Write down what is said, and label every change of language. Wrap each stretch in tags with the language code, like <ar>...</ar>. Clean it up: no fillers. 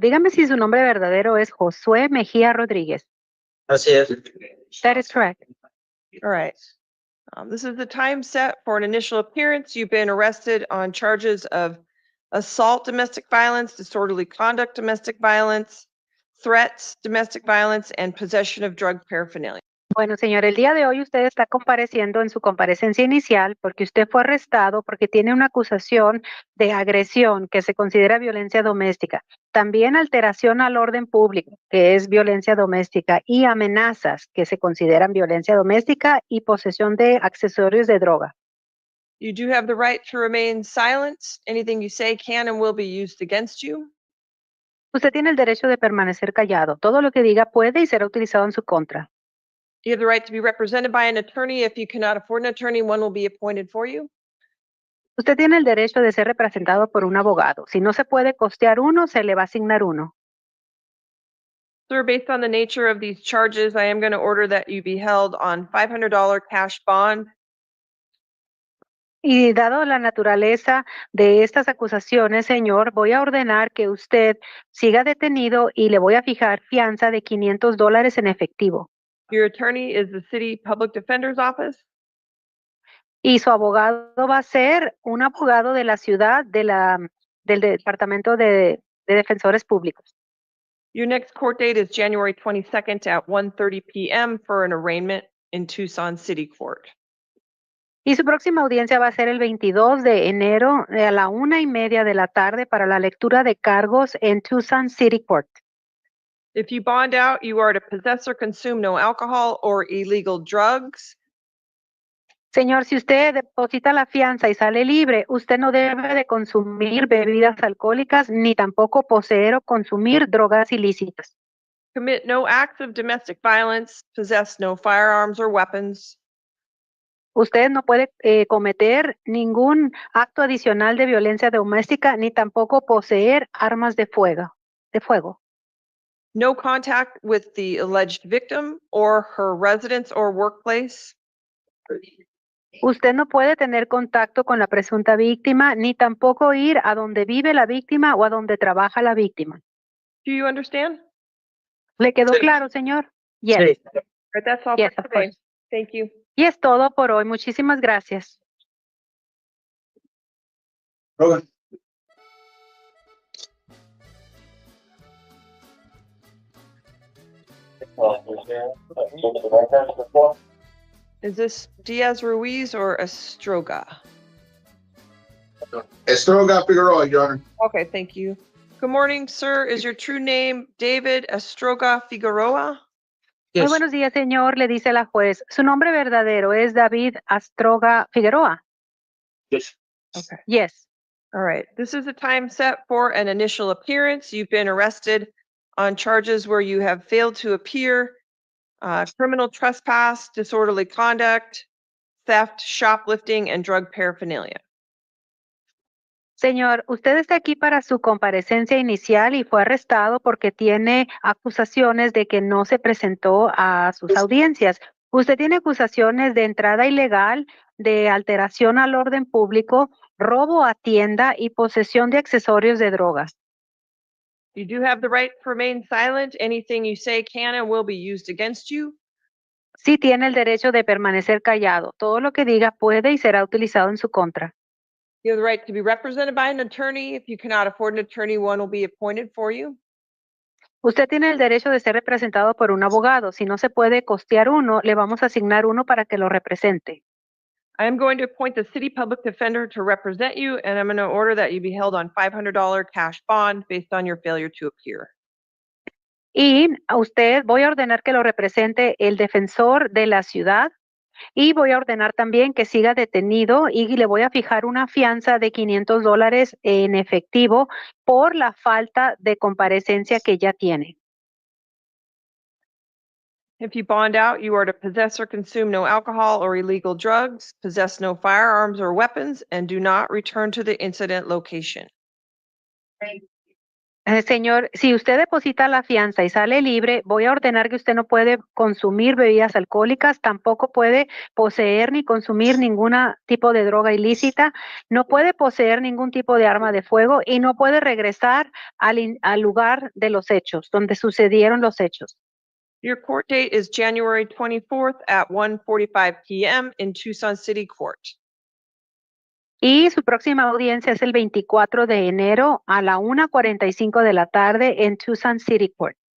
<es>Dígame si su nombre verdadero es Josué Mejía Rodríguez. Así es.</es> <en>That is correct. All right. This is the time set for an initial appearance. You've been arrested on charges of assault, domestic violence, disorderly conduct, domestic violence, threats, domestic violence, and possession of drug paraphernalia.</en> <es>Bueno, señor, el día de hoy usted está compareciendo en su comparecencia inicial porque usted fue arrestado porque tiene una acusación de agresión que se considera violencia doméstica, también alteración al orden público, que es violencia doméstica, y amenazas, que se consideran violencia doméstica, y posesión de accesorios de droga.</es> <en>You do have the right to remain silent. Anything you say can and will be used against you.</en> <es>Usted tiene el derecho de permanecer callado. Todo lo que diga puede y será utilizado en su contra.</es> <en>You have the right to be represented by an attorney. If you cannot afford an attorney, one will be appointed for you.</en> <es>Usted tiene el derecho de ser representado por un abogado. Si no se puede costear uno, se le va a asignar uno.</es> <en>Sir, based on the nature of these charges, I am going to order that you be held on $500 cash bond.</en> <es>Y dado la naturaleza de estas acusaciones, señor, voy a ordenar que usted siga detenido y le voy a fijar fianza de $500 en efectivo.</es> <en>Your attorney is the city public defender's office.</en> <es>Y su abogado va a ser un abogado de la ciudad, del Departamento de Defensores Públicos.</es> <en>Your next court date is January 22nd at 1:30 p.m. for an arraignment in Tucson City Court.</en> <es>Y su próxima audiencia va a ser el 22 de enero a la 1:30 de la tarde para la lectura de cargos en Tucson City Court.</es> <en>If you bond out, you are to possess or consume no alcohol or illegal drugs.</en> <es>Señor, si usted deposita la fianza y sale libre, usted no debe de consumir bebidas alcohólicas ni tampoco poseer o consumir drogas ilícitas.</es> <en>Commit no acts of domestic violence, possess no firearms or weapons.</en> <es>Usted no puede cometer ningún acto adicional de violencia doméstica ni tampoco poseer armas de fuego.</es> <en>No contact with the alleged victim or her residence or workplace.</en> <es>Usted no puede tener contacto con la presunta víctima ni tampoco ir a donde vive la víctima o a donde trabaja la víctima.</es> <en>Do you understand?</en> <es>¿Le quedó Sí. claro, señor?</es> <en>Yes.</en> <es>Sí.</es> <en>All right, that's all Yes, for of today. course. Thank you.</en> <es>Y es todo por hoy. Muchísimas gracias.</es> <en>Rogan. Is this Diaz Ruiz or Estroga? Estroga Figueroa, Your Honor. Okay, thank you. Good morning, sir. Is your true name David Astroga Figueroa?</en> <es>Muy</es> <en>Yes,</en> <es>buenos días, señor, le dice la juez. Su nombre verdadero es David Astroga Figueroa.</es> <en>yes, Okay. Yes. All right. This is a time set for an initial appearance. You've been arrested on charges where you have failed to appear, criminal trespass, disorderly conduct, theft, shoplifting, and drug paraphernalia.</en> <es>Señor, usted está aquí para su comparecencia inicial y fue arrestado porque tiene acusaciones de que no se presentó a sus audiencias. Usted tiene acusaciones de entrada ilegal, de alteración al orden público, robo a tienda y posesión de accesorios de drogas.</es> <en>You do have the right to remain silent. Anything you say can and will be used against you.</en> <es>Sí tiene el derecho de permanecer callado. Todo lo que diga puede y será utilizado en su contra.</es> <en>You have the right to be represented by an attorney. If you cannot afford an attorney, one will be appointed for you.</en> <es>Usted tiene el derecho de ser representado por un abogado. Si no se puede costear uno, le vamos a asignar uno para que lo represente.</es> <en>I am going to appoint the city public defender to represent you, and I'm going to order that you be held on $500 cash bond based on your failure to appear.</en> <es>Y a usted voy a ordenar que lo represente el defensor de la ciudad y voy a ordenar también que siga detenido y le voy a fijar una fianza de $500 en efectivo por la falta de comparecencia que ya tiene.</es> <en>If you bond out, you are to possess or consume no alcohol or illegal drugs, possess no firearms or weapons, and do not return to the incident location.</en> <es>Señor, si usted deposita la fianza y sale libre, voy a ordenar que usted no puede consumir bebidas alcohólicas, tampoco puede poseer ni consumir ningún tipo de droga ilícita, no puede poseer ningún tipo de arma de fuego y no puede regresar al lugar de los hechos, donde sucedieron los hechos.</es> <en>Your court date is January 24th at 1:45 p.m. in Tucson City Court.</en> <es>Y su próxima audiencia es el 24 de enero a la 1:45 de la tarde en Tucson City Court.</es>